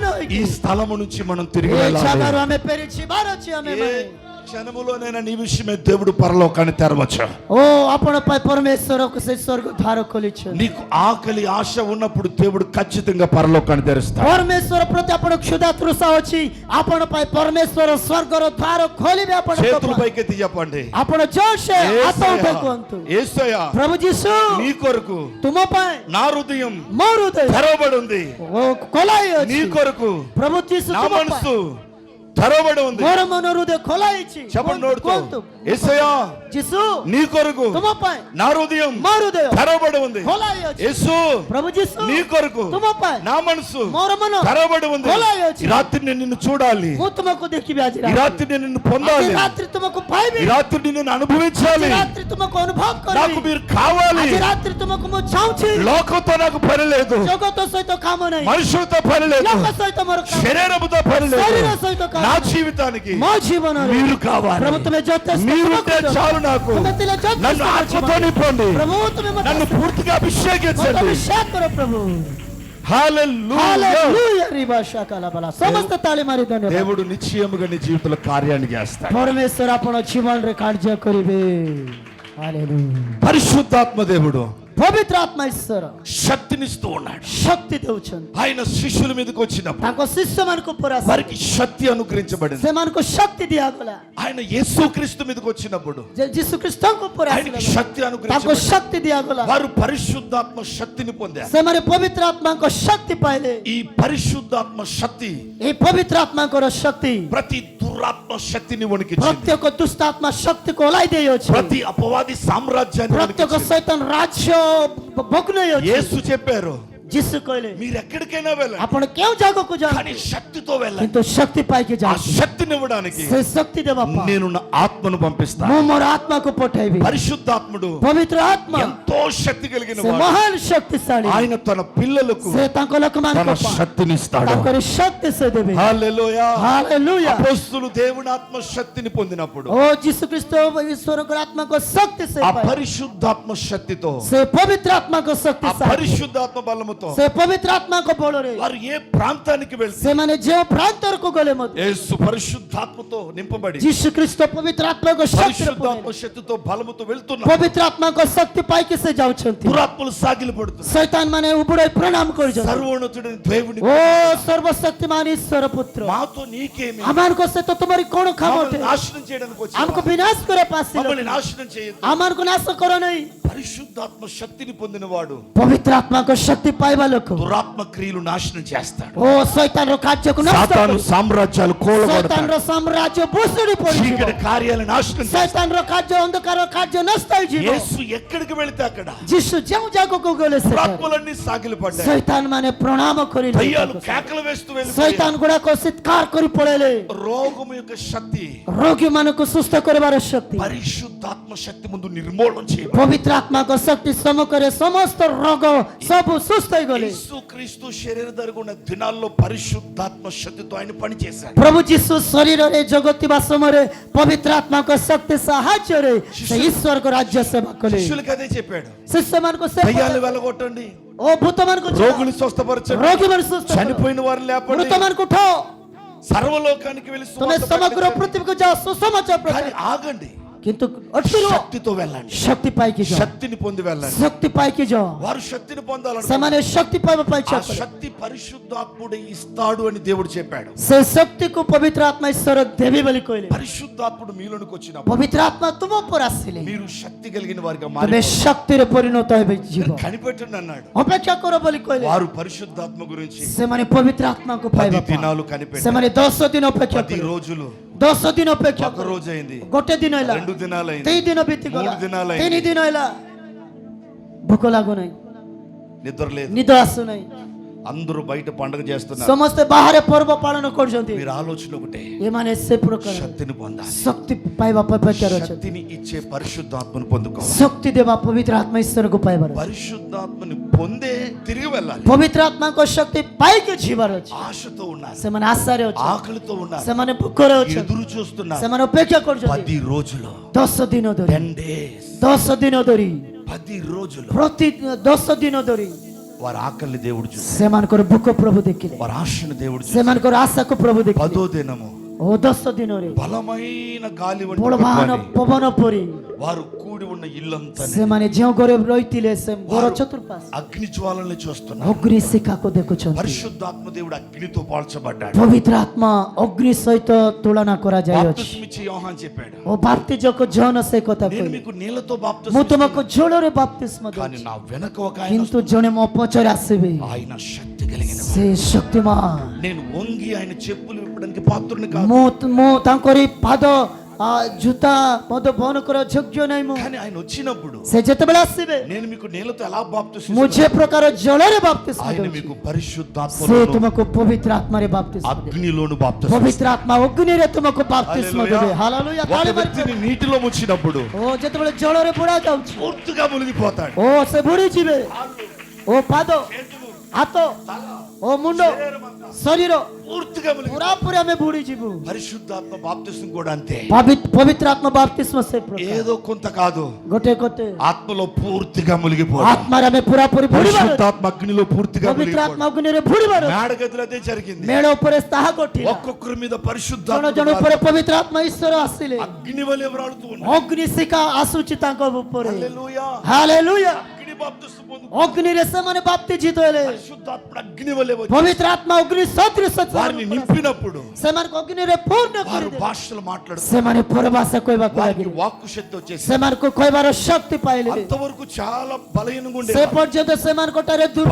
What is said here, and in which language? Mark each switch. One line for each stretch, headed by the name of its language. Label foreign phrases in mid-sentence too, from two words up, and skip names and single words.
Telugu: ఈ
Odia: ହୋଇକି
Telugu: స్థలము నుంచి మనం తిరిగి
Odia: ଏ
Telugu: వెళ్ళాలి.
Odia: ଜାଗାରୁ ଆମେ ଫେରି ଯିବାର ଅଛି। ଆମେ
Telugu: ఏ క్షణములోనైనా నీ విషయమే దేవుడు పరలోకాన్ని తెరవచ్చు.
Odia: ଓ ଆପଣ ପାଇଁ ପରମେଶ୍ୱରକୁ ସେ ସ୍ୱର୍ଗ ଦ୍ୱାର ଖୋଲିଛନ୍ତି।
Telugu: నీకు ఆకలి ఆశ ఉన్నప్పుడు దేవుడు ఖచ్చితంగా పరలోకాన్ని తెరుస్తాడు.
Odia: ପରମେଶ୍ୱର ପ୍ରତି ଆପଣ କ୍ଷୁଧା ତୃଷା ଅଛି, ଆପଣ ପାଇଁ ପରମେଶ୍ୱର ସ୍ୱର୍ଗର ଦ୍ୱାର ଖୋଲିବେ। ଆପଣଙ୍କ
Telugu: చేతులు
Odia: ପାଇଁ
Telugu: పైకెత్తి చెప్పండి,
Odia: ଆପଣ జోషే ହାତ ଉଠାଇ କୁହନ୍ତୁ,
Telugu: యేసయ్యా
Odia: ପ୍ରଭୁ ଯୀଶୁ
Telugu: నీ కొరకు
Odia: ତୁମ ପାଇଁ
Telugu: నా హృదయం
Odia: ମୋ ହୃଦୟ
Telugu: తెరవబడి ఉంది,
Odia: ଓ ଖୋଲା
Telugu: నీ
Odia: ହେଇଅଛି।
Telugu: కొరకు
Odia: ପ୍ରଭୁ ଯୀଶୁ
Telugu: నా
Odia: ତୁମ ପାଇଁ
Telugu: మనసు తెరవబడి ఉంది.
Odia: ମୋର ମନ ହୃଦୟ ଖୋଲା ହେଇଛି।
Telugu: చెప్పండి నోడుతో,
Odia: କୁହନ୍ତୁ,
Telugu: యేసయ్యా
Odia: ଯୀଶୁ
Telugu: నీ కొరకు
Odia: ତୁମ ପାଇଁ
Telugu: నా హృదయం
Odia: ମୋ ହୃଦୟ
Telugu: తెరవబడి ఉంది.
Odia: ଖୋଲା ହେଇଅଛି।
Telugu: యేసు
Odia: ପ୍ରଭు ଯୀଶୁ
Telugu: నీ కొరకు
Odia: ତୁମ ପାଇଁ
Telugu: నా మనసు
Odia: ମୋର ମନ
Telugu: తెరవబడి ఉంది.
Odia: ଖୋଲା ହେଇଅଛି।
Telugu: ఈ రాత్రి నేను నిన్ను చూడాలి,
Odia: ମୁଁ ତୁମକୁ ଦେଖିବି। ଆଜି
Telugu: ఈ రాత్రి నేను నిన్ను పొందాలి,
Odia: ଆଜି ରାତ୍ରି ତୁମକୁ ପାଇବି।
Telugu: ఈ రాత్రి నేను అనుభవించాలి.
Odia: ଆଜି ରାତ୍ରି ତୁମକୁ ଅନୁଭବ
Telugu: నాకు
Odia: କରିବି।
Telugu: మీరు కావాలి.
Odia: ଆଜି ରାତ୍ରି ତୁମକୁ ମୁଁ ଚାହୁଁଛି।
Telugu: లోకంతో నాకు పని లేదు,
Odia: ଜଗତ ସହିତ କାମ ନାହିଁ,
Telugu: మనుషులతో పని లేదు,
Odia: ଲୋକ ସହିତ ମୋର କାମ ନାହିଁ,
Telugu: శరీరముతో పని లేదు.
Odia: ଶରୀର ସହିତ କାମ
Telugu: నా
Odia: ନାହିଁ।
Telugu: జీవితానికి
Odia: ମୋ ଜୀବନରେ
Telugu: మీరు కావాలి.
Odia: ପ୍ରଭୁ ତୁମେ ଯଥେଷ୍ଟ
Telugu: మీరుంటే
Odia: ତୁମକୁ
Telugu: చాలు నాకు.
Odia: ତୁମେ ଥିଲେ ଯଥେଷ୍ଟ
Telugu: నన్ను ఆత్మతో నింపండి,
Odia: ପ୍ରଭୁ ତୁମେ ମୋତେ
Telugu: నన్ను పూర్తిగా
Odia: ମୋତେ
Telugu: అభిషేకించండి.
Odia: ଅଭିଷେକ କର ପ୍ରଭୁ।
Telugu: హల్లెలూయా.
Odia: ହାଲେଲୁୟା ରିବା ଶାକାଲା ବାଲା। ସମସ୍ତେ ତାଳି ମାରି ଧନ୍ୟବାଦ।
Telugu: దేవుడు నిశ్చయముగా నీ జీవితంలో కార్యాన్ని చేస్తాడు.
Odia: ପରମେଶ୍ୱର ଆପଣ ଜୀବନରେ କାର୍ଯ୍ୟ କରିବେ। ହାଲେଲୁୟା।
Telugu: పరిశుద్ధాత్మ దేవుడు
Odia: ପବିତ୍ର ଆତ୍ମା ଈଶ୍ୱର
Telugu: శక్తినిస్తూ ఉన్నాడు.
Odia: ଶକ୍ତି ଦେଉଛନ୍ତି।
Telugu: ఆయన శిష్యుల మీదకి వచ్చినప్పుడు
Odia: ତାଙ୍କ ଶିଷ୍ୟମାନଙ୍କ ଉପରେ ଆସି
Telugu: వారికి శక్తి అనుగ్రహించబడింది.
Odia: ସେମାନଙ୍କୁ ଶକ୍ତି ଦିଆଗଲା।
Telugu: ఆయన యేసుక్రీస్తు మీదకి వచ్చినప్పుడు
Odia: ଯୀଶୁ ଖ୍ରୀଷ୍ଟଙ୍କ ଉପରେ
Telugu: ఆయనకి
Odia: ଆସିଲା,
Telugu: శక్తి
Odia: ତାଙ୍କୁ
Telugu: అనుగ్రహించబడింది.
Odia: ଶକ୍ତି ଦିଆଗଲା।
Telugu: వారు పరిశుద్ధాత్మ శక్తిని పొందారు.
Odia: ସେମାନେ ପବିତ୍ର ଆତ୍ମାଙ୍କ ଶକ୍ତି ପାଇଲେ।
Telugu: ఈ పరిశుద్ధాత్మ శక్తి
Odia: এই ପବିତ୍ର ଆତ୍ମାଙ୍କର ଶକ୍ତି
Telugu: ప్రతి దురాత్మ శక్తిని వణికించింది,
Odia: ପ୍ରତ୍ୟେକ ଦୁଷ୍ଟ ଆତ୍ମା ଶକ୍ତିକୁ ଓହ୍ଲାଇ ଦେଇଅଛି।
Telugu: ప్రతి అపవాది సామ్రాజ్యాన్ని
Odia: ପ୍ରତ୍ୟେକ
Telugu: వణికించింది.
Odia: ଶୈତାନ ରାଜ୍ୟ ଭଗ୍ନେଇ ଅଛି।
Telugu: యేసు చెప్పారు,
Odia: ଯୀଶୁ କହିଲେ
Telugu: మీరు ఎక్కడికైనా వెళ్ళండి,
Odia: ଆପଣ କେଉଁ ଜାଗାକୁ
Telugu: కానీ
Odia: ଯାଆନ୍ତୁ,
Telugu: శక్తితో వెళ్ళండి.
Odia: କିନ୍ତୁ శକ୍ତି ପାଇକି
Telugu: ఆ
Odia: ଯାଆନ୍ତୁ।
Telugu: శక్తిని ఇవ్వడానికి
Odia: ସେ ଶକ୍ତି ଦେବା ପାଇଁ
Telugu: నేను నా ఆత్మను పంపిస్తాను.
Odia: ମୁଁ ମୋର ଆତ୍ମାକୁ ପଠେଇବି।
Telugu: పరిశుద్ధాత్ముడు
Odia: ପବିତ୍ର ଆତ୍ମା
Telugu: ఎంతో శక్తి కలిగిన
Odia: ସେ
Telugu: వాడు.
Odia: ମହାନ ଶକ୍ତିଶାଳୀ।
Telugu: ఆయన తన పిల్లలకు
Odia: ସେ ତାଙ୍କ
Telugu: తన
Odia: ଲୋକମାନଙ୍କ ପାଇଁ
Telugu: శక్తినిస్తాడు.
Odia: ତାଙ୍କର శక్తి ସେ ଦେବେ।
Telugu: హల్లెలూయా.
Odia: ହାଲେଲୁୟା।
Telugu: అపోస్తులు దేవుని ఆత్మ శక్తిని పొందినప్పుడు
Odia: ଓ ଯୀଶୁ ଖ୍ରୀଷ୍ଟ ଈଶ୍ୱରଙ୍କ ଆତ୍ମାଙ୍କ ଶକ୍ତି ସେ
Telugu: ఆ
Odia: ପାଇଲେ।
Telugu: పరిశుద్ధాత్మ శక్తితో,
Odia: ସେ ପବିତ୍ର ଆତ୍ମାଙ୍କ ଶକ୍ତି
Telugu: ఆ పరిశుద్ధాత్మ బలముతో
Odia: ସେ ପବିତ୍ର ଆତ୍ମାଙ୍କ ବଳରେ
Telugu: వారు ఏ ప్రాంతానికి వెళ్తే
Odia: ସେମାନେ ଯେଉଁ ପ୍ରାନ୍ତରକୁ ଗଲେ ମଧ୍ୟ
Telugu: యేసు పరిశుద్ధాత్మతో నింపబడి
Odia: ଯୀଶୁ ଖ୍ରୀଷ୍ଟ ପବିତ୍ର ଆତ୍ମାଙ୍କ ଶକ୍ତିରେ
Telugu: పరిశుద్ధాత్మ శక్తితో బలముతో వెళ్తున్నారు.
Odia: ପବିତ୍ର ଆତ୍ମାଙ୍କ ଶକ୍ତି ପାଇକି ସେ ଯାଉଛନ୍ତି।
Telugu: దురాత్మలు సాగిలి పడుతున్నారు.
Odia: ଶୈତାନ ମାନେ ଉବୁଡ଼ାଇ ପ୍ରଣାମ କରୁଛନ୍ତି।
Telugu: సర్వోన్నతుడైన దేవుని
Odia: ଓ ସର୍ବଶକ୍ତିମାନ ଈଶ୍ୱର ପୁତ୍ର,
Telugu: మాతో నీకేమి,
Odia: ଆମମାନଙ୍କ ସହିତ ତୁମରି କ'ଣ କାମ
Telugu: మమ్మల్ని
Odia: ଅଟେ?
Telugu: నాశనం చేయడానికి వచ్చి
Odia: ଆମକୁ ବିନାଶ କରିବା ପାଇଁ
Telugu: మమ్మల్ని
Odia: ଆସିଲ,
Telugu: నాశనం చేయొద్దు.
Odia: ଆମମାନଙ୍କୁ ନାଶ କର ନାହିଁ।
Telugu: పరిశుద్ధాత్మ శక్తిని పొందినవాడు
Odia: ପବିତ୍ର ଆତ୍ମାଙ୍କ ଶକ୍ତି ପାଇବା ଲୋକ
Telugu: దురాత్మ క్రియలు నాశనం చేస్తాడు.
Odia: ଓ ଶୈତାନର କାର୍ଯ୍ୟକୁ ନଷ୍ଟ
Telugu: సాతాను
Odia: କରିବ।
Telugu: సామ్రాజ్యాలు కూలగొడతాడు.
Odia: ଶୈତାନର ସାମ୍ରାଜ୍ୟ ଭୁଷୁଡ଼ି ପଡ଼ିଯିବ।
Telugu: చీకటి కార్యాలు నాశనం చేస్తాడు.
Odia: ଶୈତାନର କାର୍ଯ୍ୟ ଅନ୍ଧକାର କାର୍ଯ୍ୟ ନଷ୍ଟ ହୋଇଯିବ।
Telugu: యేసు ఎక్కడికి వెళితే అక్కడ
Odia: ଯୀଶୁ ଯେଉଁ ଜାଗାକୁ ଗଲେ ସେଠାରେ
Telugu: దురాత్మలన్నీ సాగిలపడ్డాయి.
Odia: ଶୈତାନ ମାନେ ପ୍ରଣାମ କରିଲେ।
Telugu: దయ్యాలు కేకలు వేస్తూ వెళ్ళిపోయాయి.
Odia: ଶୈତାନ ଗୁଡାକ ଚିତ୍କାର କରି ପଳେଇଲେ।
Telugu: రోగము యొక్క శక్తి
Odia: ରୋଗୀ ମାନଙ୍କୁ ସୁସ୍ଥ କରିବାର ଶକ୍ତି
Telugu: పరిశుద్ధాత్మ శక్తి ముందు నిర్మూలన చేయబడింది.
Odia: ପବିତ୍ର ଆତ୍ମାଙ୍କ ଶକ୍ତି ସମ୍ମୁଖରେ ସମସ୍ତ ରୋଗ ସବୁ ସୁସ୍ଥ ହୋଇଗଲେ।
Telugu: యేసుక్రీస్తు శరీరధారిగా ఉన్న దినాల్లో పరిశుద్ధాత్మ శక్తితో ఆయన పనిచేశాడు.
Odia: ପ୍ରଭୁ ଯୀଶୁ ଶରୀରରେ ଜଗତିବା ସମୟରେ ପବିତ୍ର ଆତ୍ମାଙ୍କ ଶକ୍ତି ସାହାଯ୍ୟରେ ସେ ଈଶ୍ୱରଙ୍କ ରାଜ୍ୟ ସେବା କଲେ।
Telugu: శిష్యులకు అదే చెప్పాడు,
Odia: ଶିଷ୍ୟମାନଙ୍କୁ ସେ
Telugu: దయ్యాలు వెళ్ళగొట్టండి,
Odia: ଓ ଭୂତମାନଙ୍କୁ
Telugu: రోగులు స్వస్థపరచండి,
Odia: ରୋଗୀମାନେ ସୁସ୍ଥ କର,
Telugu: చనిపోయిన వారిని లేపండి,
Odia: ମୃତମାନଙ୍କୁ ଉଠାଅ,
Telugu: సర్వలోకానికి వెళ్ళి
Odia: ତୁମେ
Telugu: సువార్త
Odia: ସମଗ୍ର
Telugu: ప్రకటించండి.
Odia: ପୃଥିବୀକୁ ଯାଅ, ସୁସମାଚାର
Telugu: కానీ
Odia: ପ୍ରଚାର।
Telugu: ఆగండి,
Odia: କିନ୍ତୁ ଅଟକି ରୁହ,
Telugu: శక్తితో వెళ్ళండి,
Odia: ଶକ୍ତି ପାଇକି ଯାଅ,
Telugu: శక్తిని పొంది వెళ్ళండి.
Odia: ଶକ୍ତି ପାଇକି ଯାଅ।
Telugu: వారు శక్తిని పొందాలని,
Odia: ସେମାନେ ଶକ୍ତି ପାଇବା ପାଇଁ
Telugu: ఆ
Odia: ଇଚ୍ଛା କଲେ।
Telugu: శక్తి పరిశుద్ధాత్ముడే ఇస్తాడు అని దేవుడు చెప్పాడు.
Odia: ସେ ଶକ୍ତିକୁ ପବିତ୍ର ଆତ୍ମା ଈଶ୍ୱର ଦେବି ବୋଲି କହିଲେ।
Telugu: పరిశుద్ధాత్ముడు మీలోనికి వచ్చినప్పుడు
Odia: ପବିତ୍ର ଆତ୍ମା ତୁମ ଉପରେ ଆସିଲେ
Telugu: మీరు శక్తి కలిగిన వారిగా
Odia: ତୁମେ
Telugu: మారి
Odia: ଶକ୍ତିରେ ପରିଣତ ହେବେ ଯିବ।
Telugu: కనిపెట్టండి అన్నాడు.
Odia: ଅପେକ୍ଷା କର ବୋଲି କହିଲେ।
Telugu: వారు పరిశుద్ధాత్మ గురించి
Odia: ସେମାନେ ପବିତ୍ର ଆତ୍ମାକୁ 10 ପାଇବା ପାଇଁ
Telugu: దినాలు కనిపెట్టారు.
Odia: ସେମାନେ 10 ଦିନ ଅପେକ୍ଷା 10 କଲେ।
Telugu: రోజులు,
Odia: 10 ଦିନ ଅପେକ୍ଷା
Telugu: ఒక
Odia: କଲେ।
Telugu: రోజు అయింది,
Odia: ଗୋଟେ ଦିନ ହେଲା,
Telugu: 2 దినాలు అయింది,
Odia: 3 ଦିନ ବିତିଗଲା,
Telugu: 3 ଦିనాలు 3 అయింది,
Odia: ଦିନ ହେଲା, ଭୋକ ଲାଗୁନାହିଁ,
Telugu: నిద్ర లేదు.
Odia: ନିଦ ଆସୁନାହିଁ,
Telugu: అందరూ బయట పండుగ చేస్తున్నారు,
Odia: ସମସ୍ତେ ବାହାରେ ପର୍ବ ପାଳନ କରୁଛନ୍ତି।
Telugu: మీరు ఆలోచన ఒకటే,
Odia: ଏମାନେ ସେ ପ୍ରକାର
Telugu: శక్తిని పొందాలి,
Odia: ଶକ୍ତି ପାଇବା ପାଇଁ ପ୍ରଚାର ଅଛନ୍ତି।
Telugu: శక్తిని ఇచ్చే పరిశుద్ధాత్మను పొందుకోవాలి।
Odia: ଶକ୍ତି ଦେବା ପବିତ୍ର ଆତ୍ମା ଈଶ୍ୱରକୁ ପାଇବାର ଅଛି।
Telugu: పరిశుద్ధాత్మని పొందే తిరిగి వెళ్ళాలి।
Odia: ପବିତ୍ର ଆତ୍ମାଙ୍କ ଶକ୍ତି ପାଇକି ଯିବାର ଅଛି।
Telugu: ఆశతో ఉన్నారు,
Odia: ସେମାନେ ଆଶାରେ ଅଛନ୍ତି,
Telugu: ఆకలితో ఉన్నారు,
Odia: ସେମାନେ ଭୋକରେ ଅଛନ୍ତି,
Telugu: ఎదురు చూస్తున్నారు।
Odia: ସେମାନେ ଅପେକ୍ଷା କରୁଛନ୍ତି
Telugu: 10 రోజులు
Odia: 10 ଦିନ ଧରି
English: 10 days
Odia: 10 ଦିନ ଧରି
Telugu: 10 రోజులు
Odia: ପ୍ରତି 10 ଦିନ ଧରି
Telugu: వారి ఆకలిని దేవుడు చూసి,
Odia: ସେମାନଙ୍କର ଭୋକ ପ୍ରଭୁ ଦେଖିଲେ,
Telugu: వారి ఆశను దేవుడు చూసి,
Odia: ସେମାନଙ୍କର ଆଶାକୁ ପ୍ରଭୁ ଦେଖିଲେ।
Telugu: 10వ దినము
Odia: ଓ 10 ଦିନରେ
Telugu: బలమైన గాలి వంటి
Odia: ବଳବାନ
Telugu: పవనాన్ని
Odia: ପବନ ପରି
Telugu: వారు కూడి ఉన్న ఇల్లంతా
Odia: ସେମାନେ ଯେଉଁ ଘରେ ରହିଥିଲେ ସେ ଘର ଚତୁଃପାର୍ଶ୍ୱ
Telugu: అగ్ని జ్వాలల్ని చూస్తున్నారు।
Odia: ଅଗ୍ନି ଶିଖାକୁ ଦେଖୁଛନ୍ତି।
Telugu: పరిశుద్ధాత్మ దేవుడు అగ్నితో పోల్చబడ్డాడు।
Odia: ପବିତ୍ର ଆତ୍ମା ଅଗ୍ନି ସହିତ ତୁଳନା କରାଯାଇଅଛି।
Telugu: బాప్తిస్మ ఇచ్చే యోహాన్ చెప్పాడు,
Odia: ଓ ବାପ୍ତିଜକ ଜନ ସେ କଥା
Telugu: నేను
Odia: କହିଲେ,
Telugu: మీకు నీళ్లతో
Odia: ମୁଁ
Telugu: బాప్తిస్మ
Odia: ତୁମକୁ ଜଳରେ ବାପ୍ତିସ୍ମ
Telugu: కానీ
Odia: ଦେଉଛି,
Telugu: నా వెనక ఒక ఆయన
Odia: କିନ୍ତୁ ଜଣେ ମୋ ପଛରେ ଆସିବେ,
Telugu: ఆయన శక్తి కలిగిన
Odia: ସେ ଶକ୍ତିମାନ।
Telugu: నేను వంగి ఆయన చెప్పులు విప్పడానికి పాత్రుని కాదు,
Odia: ମୁଁ ତାଙ୍କରି ପାଦ ଜୁତା ମଧ୍ୟ ବହନ କରିବା ଯୋଗ୍ୟ ନାହିଁ। ମୁଁ
Telugu: కానీ ఆయన వచ్చినప్పుడు
Odia: ସେ ଯେତେବେଳେ ଆସିବେ
Telugu: నేను మీకు నీళ్లతో ఎలా
Odia: ମୁଁ
Telugu: బాప్తిస్మ
Odia: ଯେ ପ୍ରକାର ଜଳରେ ବାପ୍ତିସ୍ମ
Telugu: ఆయన
Odia: ଦେଉଛି,
Telugu: మీకు
Odia: ସେ
Telugu: పరిశుద్ధాత్మలో
Odia: ତୁମକୁ ପବିତ୍ର ଆତ୍ମାରେ ବାପ୍ତିସ୍ମ ଦେବେ।
Telugu: అగ్నిలోను బాప్తిస్మ
Odia: ପବିତ୍ର ଆତ୍ମା ଅଗ୍ନିରେ ତୁମକୁ ବାପ୍ତିସ୍ମ ଦେବେ। ହାଲେଲୁୟା,
Telugu: ఒక
Odia: ତାଳି ମାରି
Telugu: వ్యక్తిని నీటిలో ముంచినప్పుడు
Odia: ଓ ଯେତେବେଳେ ଜଳରେ ବୁଡ଼ା ଯାଉଛି,
Telugu: పూర్తిగా మునిగిపోతాడు।
Odia: ଓ ସେ ବୁଡ଼ି ଯିବେ। ଓ ପାଦ, ହାତ, ଓ ମୁଣ୍ଡ, ଶରୀର
Telugu: పూర్తిగా మునిగి
Odia: ପୁରାପୁରି ଆମେ ବୁଡ଼ି ଯିବୁ।
Telugu: పరిశుద్ధాత్మ బాప్తిస్మ కూడా అంతే,
Odia: ପବିତ୍ର ଆତ୍ମା ବାପ୍ତିସ୍ମ ସେ ପ୍ରକାର
Telugu: ఏదో కొంత కాదు,
Odia: ଗୋଟେ ଗୋଟେ
Telugu: ఆత్మలో పూర్తిగా మునిగిపోవడం।
Odia: ଆତ୍ମାରେ ଆମେ ପୁରାପୁରି ବୁଡ଼ିବାର ଅଛି।
Telugu: పరిశుద్ధాత్మ అగ్నిలో పూర్తిగా
Odia: ପବିତ୍ର
Telugu: మునిగిపోవడం।
Odia: ଆତ୍ମା ଅଗ୍ନିରେ ବୁଡ଼ିବାର ଅଛି।
Telugu: మేడగదిలో అదే జరిగింది।
Odia: ମେଳ ଉପରେ ତାହା ଘଟିଲା।
Telugu: ఒక్కొక్కరి మీద
Odia: ଜଣ
Telugu: పరిశుద్ధాత్మ
Odia: ଜଣ ଉପରେ పవిତ୍ର ଆତ୍ମା ଈଶ୍ୱର ଆସିଲେ,
Telugu: అగ్ని వలె ఎవరాడుతూ ఉన్నారు।
Odia: ଅଗ୍ନି ଶିଖା ଆସୁଛି ତାଙ୍କ ଉପରେ।
Telugu: హల్లెలూయా,
Odia: ହାଲେଲୁୟା,
Telugu: అగ్ని బాప్తిస్మ పొందు,
Odia: ଅଗ୍ନିରେ ସେମାନେ ବାପ୍ତିଜିତ ହେଲେ।
Telugu: పరిశుద్ధాత్మ అగ్ని వలె వచ్చి
Odia: ପବିତ୍ର ଆତ୍ମା ଅଗ୍ନି ସଦୃଶ
Telugu: వారిని నింపినప్పుడు
Odia: ସେମାନଙ୍କୁ ଅଗ୍ନିରେ ପୂର୍ଣ୍ଣ
Telugu: వారు
Odia: କରିଦେଲେ।
Telugu: భాషలు మాట్లాడుతారు,
Odia: ସେମାନେ ପରଭାଷା କହିବାକୁ
Telugu: వారికి
Odia: ଲାଗିଲେ,
Telugu: వాక్కు శక్తి వచ్చేసి
Odia: ସେମାନଙ୍କୁ କହିବାର ଶକ୍ତି ପାଇଲେ।
Telugu: అంతవరకు చాలా బలహీనంగా
Odia: ସେ
Telugu: ఉండేవారు,
Odia: ପର୍ଯ୍ୟନ୍ତ ସେମାନଙ୍କ ଠାରେ ଦୁର୍ବଳ,